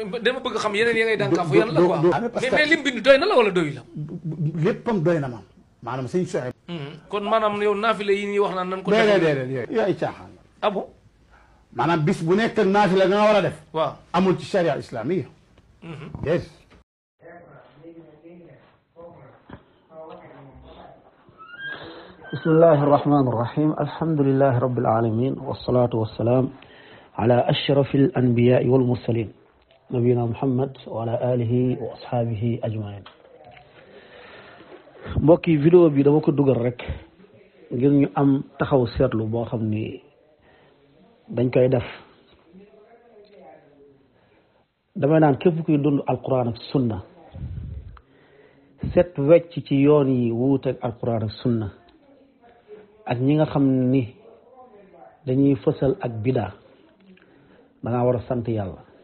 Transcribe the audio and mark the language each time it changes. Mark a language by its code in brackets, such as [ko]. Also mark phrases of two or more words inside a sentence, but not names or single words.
[wo] kon dama bëgg xam yeneen ya ngay dànkaafu yan la [fr] quoi mais [wo] lim bind doy na la wala doy la léppam doy na maanaam sëñ Souhaïbou kon maanaam yow naafile yi ñuy wax naan nan ko déedéet yooyu ay caaxaan [fr] ah bon [wo] maanaam bis bu nekk ak naafile nga war a def waaw amul ci [fr] charia islamique [wo] déedéet [ar] بسم الله الرحمن الرحيم الحمد لله رب العالمين والصلاة والسلام على أشرف الأنبياء والمرسلين نبينا محمد وعلى آله وأصحابه أجمعين [wo] mbokki vidéo bi dama ko dugal rek ngir ñu am taxaw seetlu boo xam ni dañ koy def damay naan képp kuy dund alquran ak sunna set wecc ci yoon yi wuuteeg alquran ak sunna ak ñi nga xam ni dañuy fësal ak bidaa da ngaa war a sant yàlla